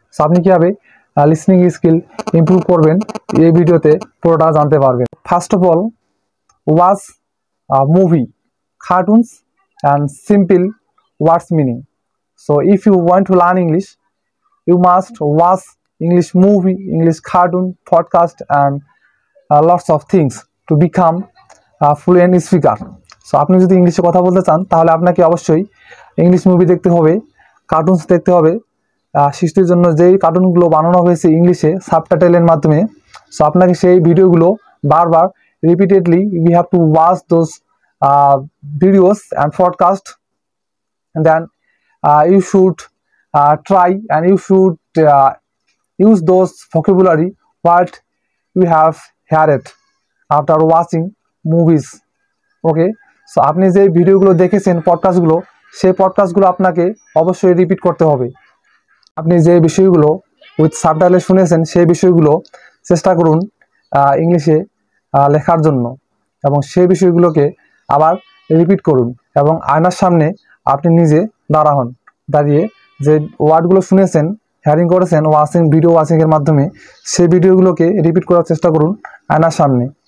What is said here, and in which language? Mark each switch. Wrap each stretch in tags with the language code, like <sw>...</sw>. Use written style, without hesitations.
<bn>So আপনি কিভাবে listening skill improve করবেন এই ভিডিওতে পুরোটা জানতে পারবেন।</bn> <en>First of all, watch movie, cartoons and simple words meaning. So if you want to learn English, you must watch English movie, English cartoon, podcast and lots of things to become a fluent speaker.</en> <bn>So আপনি যদি ইংলিশে কথা বলতে চান তাহলে আপনাকে অবশ্যই English movie দেখতে হবে, কার্টুনস দেখতে হবে। শিশুদের জন্য যেই কার্টুনগুলো বানানো হয়েছে ইংলিশে সাবটাইটেলের মাধ্যমে, সো আপনাকে সেই ভিডিওগুলো বারবার repeatedly</bn> <en>you have to watch those videos and podcast, and then you should try and you should use those vocabulary what you have heard after watching movies.</en> <bn>Okay, so আপনি যে ভিডিওগুলো দেখেছেন পডকাস্টগুলো, সেই পডকাস্টগুলো আপনাকে অবশ্যই রিপিট করতে হবে। আপনি যে বিষয়গুলো উইথ সাবটাইটেল শুনেছেন সেই বিষয়গুলো চেষ্টা করুন ইংলিশে লেখার জন্য, এবং সেই বিষয়গুলোকে আবার রিপিট করুন এবং আয়নার সামনে আপনি নিজে দাঁড়িয়ে যে ওয়ার্ডগুলো শুনেছেন, হিয়ারিং করেছেন ভিডিও ওয়াচিংয়ের মাধ্যমে, সেই ভিডিওগুলোকে রিপিট করার চেষ্টা করুন আয়নার সামনে।</bn>